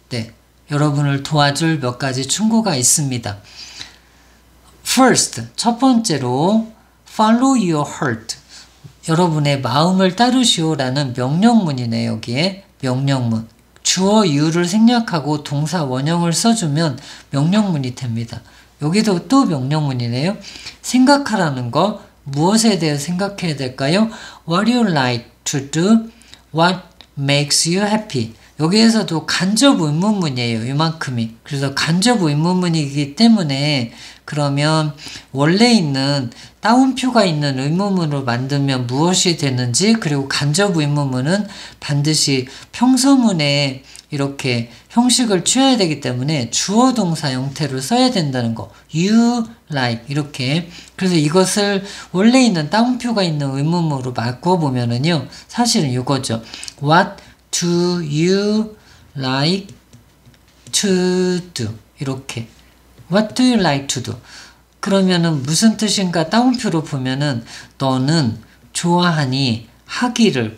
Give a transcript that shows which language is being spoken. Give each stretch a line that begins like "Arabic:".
Korean: 네, 여러분을 도와줄 몇 가지 충고가 있습니다.
English: First,
Korean: 첫 번째로
English: follow your heart.
Korean: 여러분의 마음을 따르시오라는 명령문이네요. 여기에 명령문. 주어 you를 생략하고 동사 원형을 써주면 명령문이 됩니다. 여기도 또 명령문이네요. 생각하라는 거. 무엇에 대해 생각해야 될까요?
English: What you like to do, what makes you happy.
Korean: 여기에서도 간접 의문문이에요. 이만큼이. 그래서 간접 의문문이기 때문에 그러면 원래 있는 따옴표가 있는 의문문으로 만들면 무엇이 되는지, 그리고 간접 의문문은 반드시 평서문에 이렇게 형식을 취해야 되기 때문에 주어 동사 형태로 써야 된다는 거.
English: You like
Korean: 이렇게. 그래서 이것을 원래 있는 따옴표가 있는 의문문으로 바꿔보면은요, 사실은 이거죠.
English: What do you like to do?
Korean: 이렇게.
English: What do you like to do?
Korean: 그러면은 무슨 뜻인가 따옴표로 보면은 너는 좋아하니 하기를.